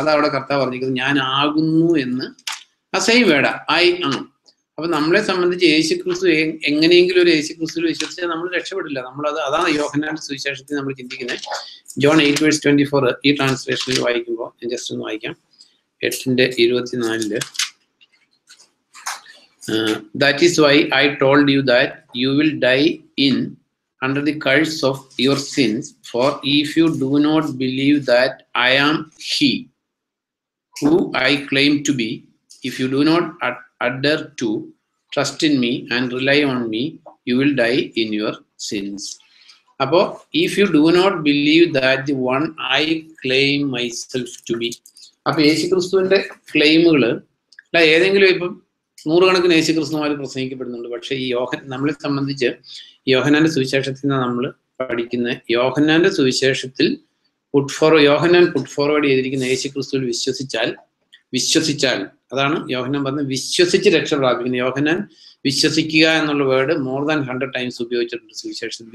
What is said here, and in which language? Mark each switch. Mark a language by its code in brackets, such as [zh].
[ml] അത് അവിടെ കർത്താവ് പറഞ്ഞിരിക്കുന്നത് ഞാൻ ആകുന്നു എന്ന്. ആ സെയിം വേർഡാ [en] I am. [ml] അപ്പൊ നമ്മളെ സംബന്ധിച്ച് യേശുക്രിസ്തു എങ്ങനെയെങ്കിലും ഒരു യേശുക്രിസ്തുവിൽ വിശ്വസിച്ചാൽ നമ്മൾ രക്ഷപ്പെടില്ല. അതാണ് യോഹന്നാന്റെ സുവിശേഷത്തിൽ നമ്മൾ ചിന്തിക്കുന്നത്. ജോൺ 8:24 ഈ ട്രാൻസ്ലേഷനിൽ വായിക്കുമ്പോൾ ഞാൻ ജസ്റ്റ് ഒന്ന് വായിക്കാം. [en] 8:24 that is why I told you that you will die under the curse of your sins, for if you do not believe that I am he who I claim to be, if you do not adhere to trust in me and rely on me, you will die in your sins. Apo if you do not believe that the one I claim myself to be, [ml] അപ്പൊ യേശുക്രിസ്തുവിന്റെ ക്ലെയിമുകൾ അല്ല ഏതെങ്കിലും ഇപ്പം 100 കണക്കിന് യേശുക്രിസ്തുമാർ പ്രസംഗിക്കപ്പെടുന്നുണ്ട്. പക്ഷെ ഈ നമ്മളെ സംബന്ധിച്ച് യോഹന്നാന്റെ സുവിശേഷത്തിൽ നിന്ന് നമ്മൾ പഠിക്കുന്ന യോഹന്നാന്റെ സുവിശേഷത്തിൽ യോഹന്നാൻ പുട്ട് ഫോർവേഡ് ചെയ്തിരിക്കുന്ന യേശുക്രിസ്തുവിൽ വിശ്വസിച്ചാൽ അതാണ് യോഹന്നാൻ പറഞ്ഞത്, വിശ്വസിച്ച് രക്ഷ പ്രാപിക്കുന്നത്. യോഹന്നാൻ വിശ്വസിക്കുക എന്നുള്ള വേർഡ് [en] more than 100 times [ml] ഉപയോഗിച്ചിട്ടുണ്ട് സുവിശേഷത്തിൽ.